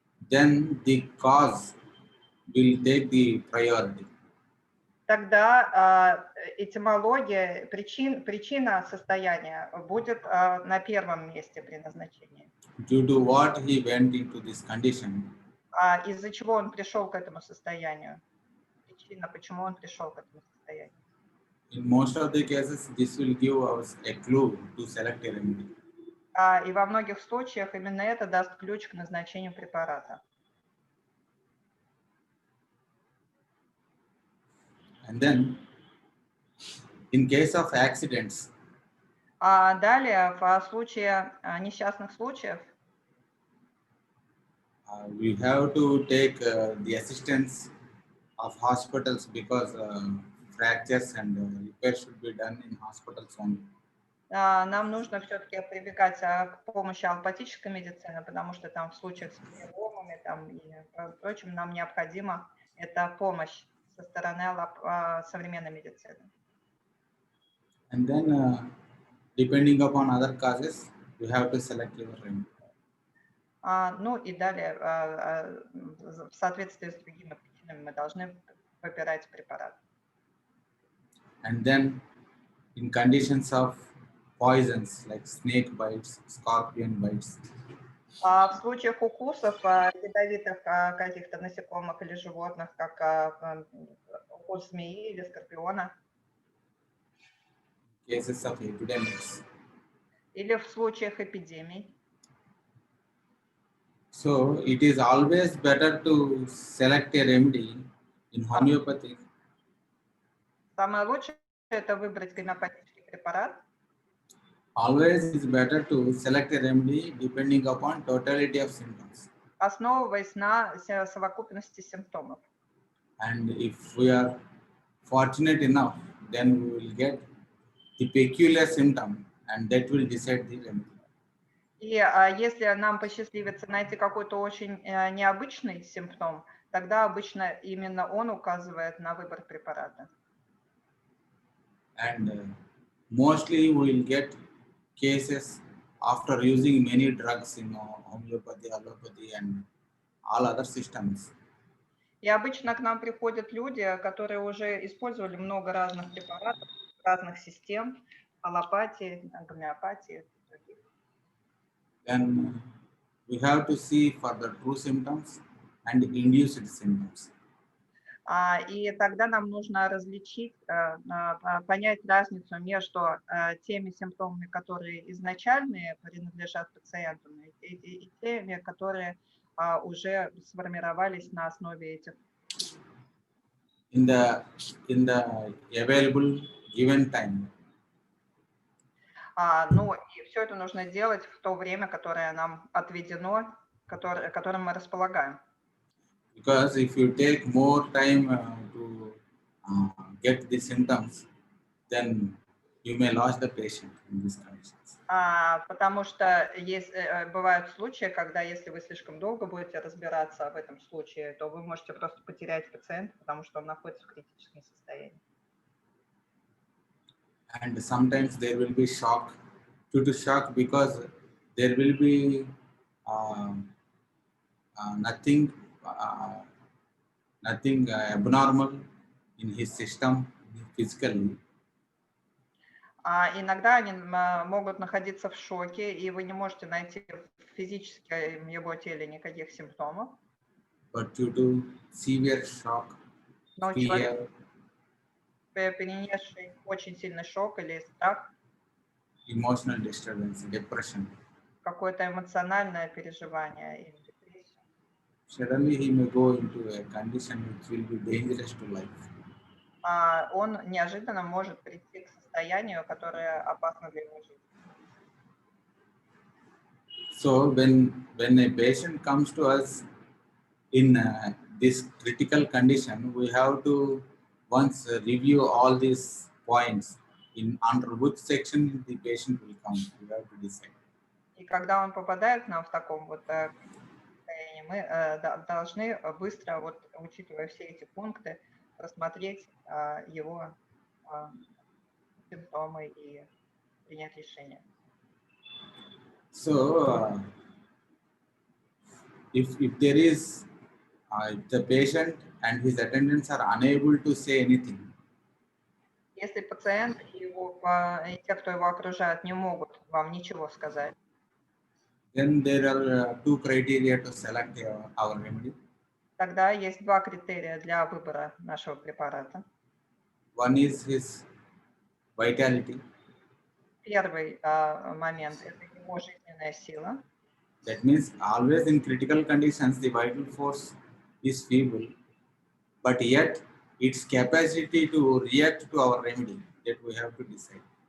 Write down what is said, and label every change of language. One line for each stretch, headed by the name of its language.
English: Then the cause will take the priority.
Russian: Тогда этимология, причина состояния будет на первом месте при назначении.
English: Due to what he went into this condition.
Russian: Из-за чего он пришел к этому состоянию? Причина, почему он пришел к этому состоянию.
English: In most of the cases, this will give us a clue to select a remedy.
Russian: И во многих случаях именно это даст ключ к назначению препарата.
English: And then, in case of accidents,
Russian: Далее, в случае несчастных случаев,
English: we have to take the assistance of hospitals because fractures and repairs should be done in hospitals only.
Russian: Нам нужно все-таки прибегать к помощи аллопатической медицины, потому что там в случаях с переломами там, и прочим нам необходима эта помощь со стороны современной медицины.
English: And then, depending upon other causes, you have to select your remedy.
Russian: Ну и далее, в соответствии с другими причинами, мы должны выбирать препарат.
English: And then, in conditions of poisons like snake bites, scorpion bites.
Russian: В случаях укусов ядовитых каких-то насекомых или животных, как укус змеи или скорпиона.
English: Cases of epidemics.
Russian: Или в случаях эпидемий.
English: So it is always better to select a remedy in homeopathy.
Russian: Самое лучшее это выбрать гомеопатический препарат.
English: Always is better to select a remedy depending upon totality of symptoms.
Russian: Основываясь на совокупности симптомов.
English: And if we are fortunate enough, then we will get the peculiar symptom and that will decide the remedy.
Russian: И если нам посчастливится найти какой-то очень необычный симптом, тогда обычно именно он указывает на выбор препарата.
English: And mostly we will get cases after using many drugs in homeopathy, allopathy and all other systems.
Russian: И обычно к нам приходят люди, которые уже использовали много разных препаратов, разных систем, аллопатии, гомеопатии.
English: Then we have to see for the true symptoms and induced symptoms.
Russian: И тогда нам нужно различить, понять разницу между теми симптомами, которые изначальные принадлежат пациенту, и теми, которые уже сформировались на основе этих.
English: In the available given time.
Russian: Ну, и все это нужно делать в то время, которое нам отведено, которым мы располагаем.
English: Because if you take more time to get the symptoms, then you may lose the patient in these conditions.
Russian: Потому что бывают случаи, когда если вы слишком долго будете разбираться в этом случае, то вы можете просто потерять пациента, потому что он находится в критическом состоянии.
English: And sometimes there will be shock, due to shock, because there will be nothing abnormal in his system physically.
Russian: Иногда они могут находиться в шоке, и вы не можете найти в физическом его теле никаких симптомов.
English: But due to severe shock,
Russian: Но
English: fear,
Russian: человек, перенесший очень сильный шок или страх,
English: emotional disturbance, depression,
Russian: какое-то эмоциональное переживание или депрессию,
English: suddenly he may go into a condition which will be dangerous to life.
Russian: он неожиданно может прийти к состоянию, которое опасно для его жизни.
English: So when a patient comes to us in this critical condition, we have to once review all these points in under which section the patient will come. We have to decide.
Russian: И когда он попадает к нам в таком вот состоянии, мы должны быстро, вот, учитывая все эти пункты, рассмотреть его симптомы и принять решение.
English: So if there is the patient and his attendants are unable to say anything,
Russian: если пациент и те, кто его окружают, не могут вам ничего сказать,
English: then there are two criteria to select our remedy.
Russian: тогда есть два критерия для выбора нашего препарата.
English: One is his vitality.
Russian: Первый момент – это его жизненная сила.
English: That means always in critical conditions, the vital force is feeble, but yet its capacity to react to our remedy, that we have to decide.